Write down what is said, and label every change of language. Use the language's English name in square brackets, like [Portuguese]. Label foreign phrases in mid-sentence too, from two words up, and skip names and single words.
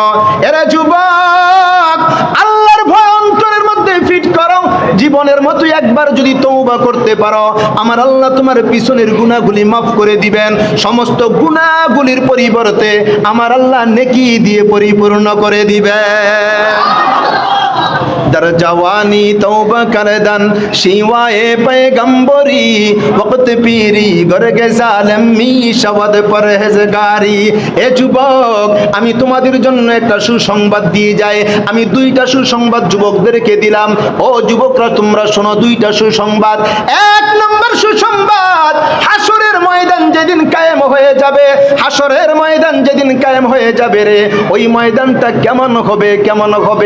[Bangla] এরা যুবক, আল্লাহর ভয় অন্তরের মধ্যে ফিট করো। জীবনের মতো একবার যদি তওবা করতে পারো, আমার আল্লাহ তোমার পিছনের গুনাহগুলি মাফ করে দিবেন। সমস্ত গুনাহগুলির পরিবর্তে আমার আল্লাহ নেকি দিয়ে পরিপূর্ণ করে দিবেন। [Persian] در جوانی توبہ کردن شیوائے پیغمبری وقت پیری گرگ ظالم می شود পরহেজগারি। [Bangla] এ যুবক, আমি তোমাদের জন্য একটা সুসংবাদ দিয়ে যাই। আমি 2টা সুসংবাদ যুবকদেরকে দিলাম। ও যুবকরা, তোমরা শোনো 2টা সুসংবাদ। 1 নম্বর সুসংবাদ, হাসরের ময়দান যেদিন কায়েম হয়ে যাবে, হাসরের ময়দান যেদিন কায়েম হয়ে যাবে রে, ওই ময়দানটা কেমন হবে, কেমন হবে?